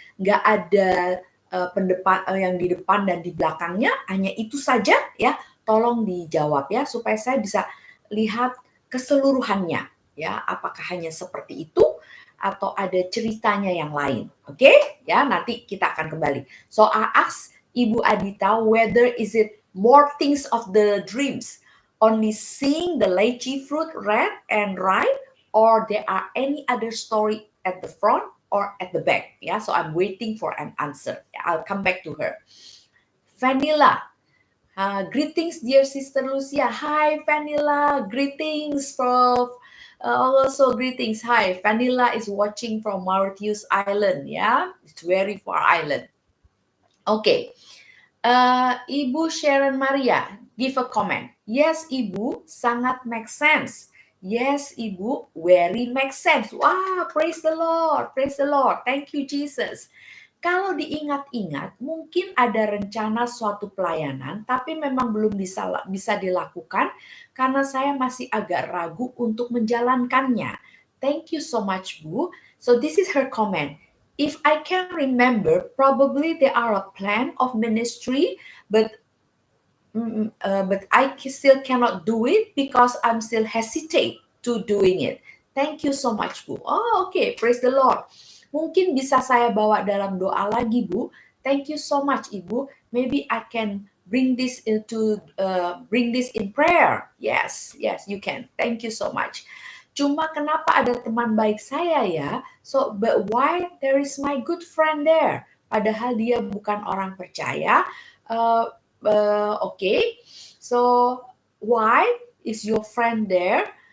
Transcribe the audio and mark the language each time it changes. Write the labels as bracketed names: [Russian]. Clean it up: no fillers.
[Indonesian] Nggak ada yang di depan dan di belakangnya, hanya itu saja ya? Tolong dijawab ya, supaya saya bisa lihat keseluruhannya ya. Apakah hanya seperti itu? Atau ada ceritanya yang lain, oke? Ya, nanti kita akan kembali. [English] So I ask Ibu Adita whether is it more things of the dreams, only seeing the lychee fruit red and ripe, or there are any other story at the front or at the back. Yeah, so I'm waiting for an answer. I'll come back to her. Vanilla. Greetings, dear Sister Lucia. Hi, Vanilla. Greetings from also greetings. Hi, Vanilla is watching from Mauritius Island. Yeah, it's very far island. Okay, Ibu Sharon Maria, give a comment. Yes, Ibu, [Indonesian] sangat [English] make sense. Yes, Ibu, very make sense. Wow, praise the Lord, praise the Lord. Thank you, Jesus. [Indonesian] Kalau diingat-ingat, mungkin ada rencana suatu pelayanan, tapi memang belum bisa dilakukan karena saya masih agak ragu untuk menjalankannya. [English] Thank you so much, Bu. So this is her comment. If I can remember, probably there are a plan of ministry, but I still cannot do it because I'm still hesitate to doing it. Thank you so much, Bu. Oh, okay. Praise the Lord. [Indonesian] Mungkin bisa saya bawa dalam doa lagi, Bu. [English] Thank you so much, Ibu. Maybe I can bring this in prayer. Yes, you can. Thank you so much. [Indonesian] Cuma kenapa ada teman baik saya ya? [English] So, but why there is my good friend there? [Indonesian] Padahal dia bukan orang percaya. [English] Okay. So, why is your friend there?